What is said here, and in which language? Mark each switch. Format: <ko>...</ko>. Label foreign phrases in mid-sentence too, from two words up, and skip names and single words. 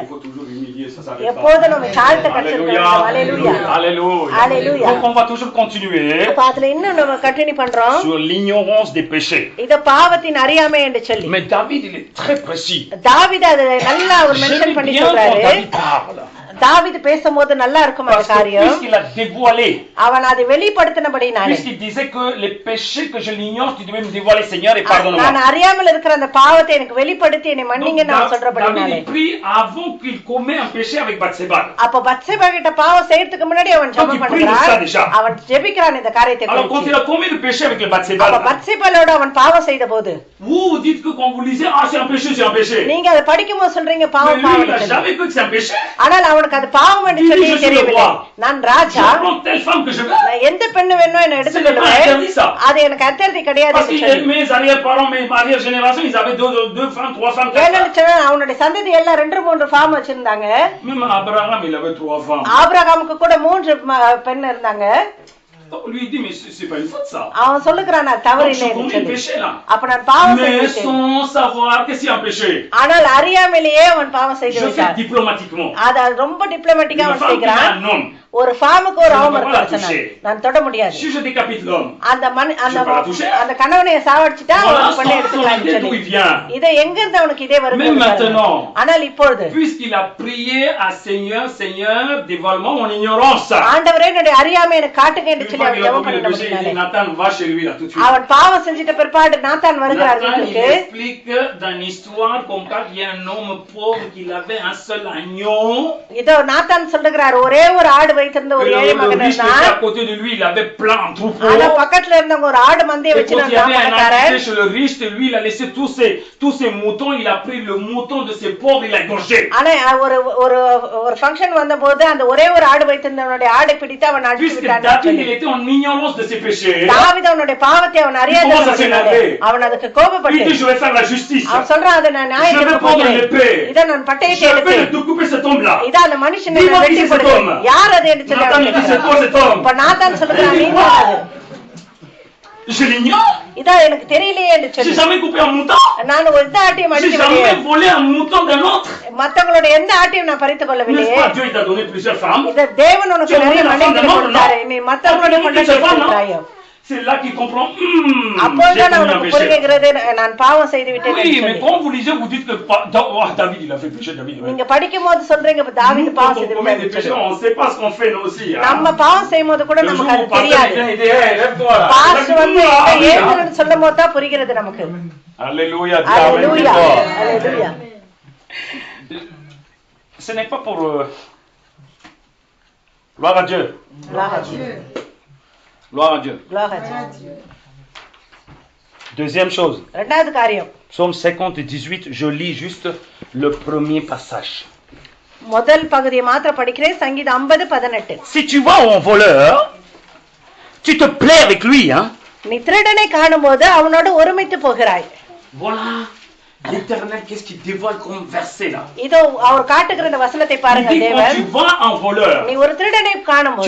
<fr>Il faut toujours humilier, ça s'arrête</fr> <ta>எப்போது</ta> <fr>pas.</fr> <ta>நம்ம தாழ்த்த கற்றுக்கணும்.</ta> <fr>Alléluia. Alléluia. Alléluia. Donc on va toujours continuer</fr> <ta>அப்ப அதுல இன்னும் நம்ம கண்டினியூ பண்றோம்.</ta> <fr>sur l'ignorance des péchés.</fr> <ta>இத பாவத்தின் அறியாமை என்று சொல்லி.</ta> <fr>Mais David, il est très précis.</fr> <ta>தாவீது அது நல்லா அவர் மென்ஷன்</ta> <fr>J'aime</fr> <ta>பண்ணி</ta> <fr>bien quand</fr> <ta>சொல்றாரு.</ta> <fr>David parle.</fr> <ta>தாவீது பேசும்போது நல்லா இருக்கும் அந்த</ta> <fr>Parce que</fr> <ta>காரியம்.</ta> <fr>puisqu'il a dévoilé,</fr> <ta>அவன் அதை வெளிப்படுத்தினபடினாலே,</ta> <fr>puisqu'il disait que les péchés que je l'ignore, tu devais me dévoiler, Seigneur, et</fr> <ta>நான்</ta> <fr>pardonne-moi.</fr> <ta>அறியாமல் இருக்கிற அந்த பாவத்தை எனக்கு வெளிப்படுத்தி என்னை</ta> <fr>Donc,</fr> <ta>மன்னிங்கன்னு நான்</ta> <fr>David</fr> <ta>சொல்றபடினாலே,</ta> <fr>il prie avant qu'il commet un péché avec Bathsheba.</fr> <ta>அப்ப பத்சேபா கிட்ட பாவம் செய்யறதுக்கு முன்னாடி அவன்</ta> <fr>Donc,</fr> <ta>ஜெபம்</ta> <fr>il prie de ça</fr> <ta>பண்றான்.</ta> <fr>déjà.</fr> <ta>அவன் ஜெபிக்கிறான் இந்த காரியத்தை</ta> <fr>Alors quand</fr> <ta>குறித்து.</ta> <fr>il a commis le péché avec le Bathsheba,</fr> <ta>அப்ப பத்சேபாளோட அவன் பாவம் செய்த போது,</ta> <fr>vous dites que quand vous lisez, ah c'est un péché, c'est un péché.</fr> <ta>நீங்க அதை படிக்கும்போது சொல்றீங்க</ta> <fr>Mais</fr> <ta>பாவம்</ta> <fr>lui, il n'a</fr> <ta>பாவம்.</ta> <fr>jamais cru que c'est un péché.</fr> <ta>ஆனால் அவனுக்கு அது பாவம் என்று சொல்லி தெரியவில்லை. நான்</ta> <fr>Je</fr> <ta>ராஜா,</ta> <fr>prends telle femme que je veux.</fr> <ta>நான் எந்த பெண்ணு வேணும் என்ன</ta> <fr>Ce n'est pas</fr> <ta>எடுத்துக்கொள்வேன்.</ta> <fr>interdit ça.</fr> <ta>அது எனக்கு அத்தர்த்தி கிடையாது</ta> <fr>Parce</fr> <ta>என்று</ta> <fr>que</fr> <ta>சொல்லி.</ta> <fr>mes arrière-parents, mes arrière-générations, ils avaient deux femmes, trois femmes, quatre</fr> <ta>ஏன்னு</ta> <fr>femmes.</fr> <ta>சொன்னா அவனுடைய சந்ததி எல்லாம் 2-3 ஃபார்ம் வச்சிருந்தாங்க.</ta> <fr>Même Abraham, il avait 3 femmes.</fr> <ta>ஆபிரகாமுக்கு கூட 3 பெண் இருந்தாங்க.</ta> <fr>Donc lui il dit, mais c'est pas une faute ça.</fr> <ta>அவன் சொல்லுகிறான் நான் தவறு</ta> <fr>Donc je</fr> <ta>இல்லை</ta> <fr>commets</fr> <ta>என்று</ta> <fr>le</fr> <ta>சொல்லி.</ta> <fr>péché là.</fr> <ta>அப்ப நான் பாவம்</ta> <fr>Mais</fr> <ta>செய்துவிட்டேன்.</ta> <fr>sans savoir que c'est un péché.</fr> <ta>ஆனால் அறியாமலேயே அவன் பாவம் செய்து</ta> <fr>Je fais</fr> <ta>விட்டான்.</ta> <fr>diplomatiquement.</fr> <ta>அத ரொம்ப டிப்ளமேட்டிக்கா</ta> <fr>Une</fr> <ta>அவன்</ta> <fr>femme qui a</fr> <ta>செய்கிறான்.</ta> <fr>un homme.</fr> <ta>ஒரு ஃபார்முக்கு ஒரு</ta> <fr>Je ne</fr> <ta>அவம</ta> <fr>peux pas la</fr> <ta>இருக்கு</ta> <fr>toucher.</fr> <ta>நான் தொட முடியாது.</ta> <fr>Si je décapite l'homme,</fr> <ta>அந்த</ta> <fr>Je peux la toucher.</fr> <ta>அந்த கணவனை சாவடிச்சிட்டா</ta> <fr>voilà</fr> <ta>அவன் பண்ணி</ta> <fr>son</fr> <ta>எடுத்துக்கலாம்</ta> <fr>idée d'où il</fr> <ta>சொல்லி.</ta> <fr>vient.</fr> <ta>இதை எங்க இருந்து அவனுக்கு இதே வருது?</ta> <fr>Même maintenant.</fr> <ta>ஆனால் இப்பொழுது</ta> <fr>Puisqu'il a prié à Seigneur, Seigneur, dévoile-moi mon ignorance.</fr> <ta>ஆண்டவரே என்னுடைய அறியாமை எனக்கு காட்டுங்க என்று</ta> <fr>Une</fr> <ta>சொல்லி</ta> <fr>fois</fr> <ta>அவன்</ta> <fr>qu'il a</fr> <ta>ஜெபம்</ta> <fr>commis le péché, il dit,</fr> <ta>பண்ணினாலே,</ta> <fr>Nathan, va chez lui là tout de suite.</fr> <ta>அவன் பாவம் செஞ்சிட்ட பிற்பாடு நாத்தான் வருகிறார்</ta> <fr>Nathan, il</fr> <ta>வீட்டுக்கு.</ta> <fr>explique dans l'histoire comme quoi il y a un homme pauvre qui avait un seul agneau.</fr> <ta>இதோ நாத்தான் சொல்லுகிறார், ஒரே ஒரு ஆடு வைத்திருந்த</ta> <fr>Et</fr> <ta>ஒரு</ta> <fr>le</fr> <ta>ஏழை மகன்</ta> <fr>riche qui était</fr> <ta>இருந்தான்.</ta> <fr>à côté de lui, il avait plein de troupeaux.</fr> <ta>ஆனா பக்கத்துல இருந்தவங்க ஒரு ஆடு மந்தைய</ta> <fr>Et</fr> <ta>வச்சு</ta> <fr>quand il y avait un</fr> <ta>பணக்காரன்.</ta> <fr>invité chez le riche, lui, il a laissé tous ses moutons, il a pris le mouton de ses pauvres, il a égorgé.</fr> <ta>ஆனா ஒரு ஒரு ஒரு ஃபங்க்ஷன் வந்தபோது அந்த ஒரே ஒரு ஆடு வைத்திருந்தவனுடைய ஆடை பிடித்து அவன் அடித்து விட்டான். தாவீது அவனுடைய பாவத்தை அவன் அறியாதவனாக அவன் அதுக்கு கோபப்பட்டு அவன் சொல்றான், அதை நான் நியாயத்துக்கு போகிறேன், இதை நான் பட்டயத்தை எடுத்து இதான் அந்த மனுஷனை வெட்டி போடுவேன். யார் அது என்று சொல்லி இப்ப நான் தான் சொல்லுகிறேன், நீ இதான் எனக்கு தெரியலையே என்று சொல்லி நான் ஒரு எந்த ஆட்டையும் மற்றவங்களோட எந்த ஆட்டையும் நான் பறித்துக் கொள்ளவில்லையே. தேவன் உனக்கு நிறைய மனைவிகளை கொடுத்தாரு, நீ மற்றவங்களோட கொண்டாடியோ</ta> <fr>C'est là qu'il comprend.</fr> <ta>அப்போதான் அவனுக்கு புரிகிறது, நான் பாவம் செய்து விட்டேன்.</ta> <fr>Oui, mais quand vous lisez, vous dites que David il a fait péché. David.</fr> <ta>நீங்க படிக்கும்போது சொல்றீங்க தாவீது பாவம் செய்து விட்டார்.</ta> <fr>On sait pas ce qu'on fait nous aussi.</fr> <ta>நம்ம பாவம் செய்யும்போது கூட நமக்கு அது தெரியாது. பாஸ் வந்து ஏசுன்னு சொல்லும்போது தான் புரிகிறது நமக்கு.</ta> <fr>Alléluia. Alléluia. Alléluia. Ce n'est pas pour gloire à Dieu. Gloire à Dieu. Gloire à Dieu. Gloire à Dieu. Deuxième chose.</fr> <ta>இரண்டாவது காரியம்.</ta> <fr>Psaume 50 18, je lis juste le premier passage.</fr> <ta>முதல் பகுதியை மாத்திரம் படிக்கிறேன். சங்கீதம் 50:18.</ta> <fr>Si tu vois un voleur, tu te plais avec lui, hein?</fr> <ta>நீ திருடனை காணும்போது அவனோடு ஒருமித்து போகிறாய்.</ta> <fr>Voilà. L'Éternel, qu'est-ce qu'il dévoile comme verset là?</fr> <ta>இதோ அவர் காட்டுகிற இந்த வசனத்தை பாருங்க. தேவன்,</ta> <fr>tu vois un voleur,</fr> <ta>நீ ஒரு திருடனை காணும்போது</ta>